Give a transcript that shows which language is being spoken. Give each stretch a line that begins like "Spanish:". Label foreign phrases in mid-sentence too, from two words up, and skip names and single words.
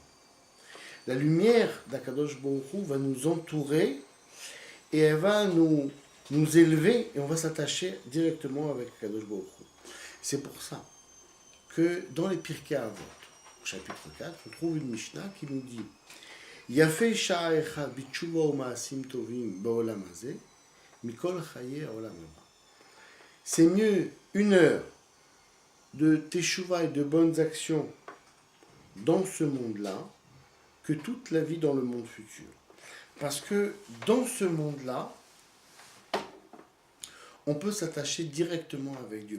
French: La lumière d'
Hebrew: הקדוש ברוך הוא
French: va nous entourer et elle va nous élever et on va s'attacher directement avec
Hebrew: הקדוש ברוך הוא.
French: C'est pour ça que dans les Pirkei Avot, au chapitre 4, on trouve une Mishnah qui nous dit
Hebrew: יפה שעה אחת בתשובה ומעשים טובים בעולם הזה מכל חיי העולם הבא.
French: C'est mieux 1 heure de teshuva et de bonnes actions dans ce monde-là que toute la vie dans le monde futur. Parce que dans ce monde-là, on peut s'attacher directement avec Dieu.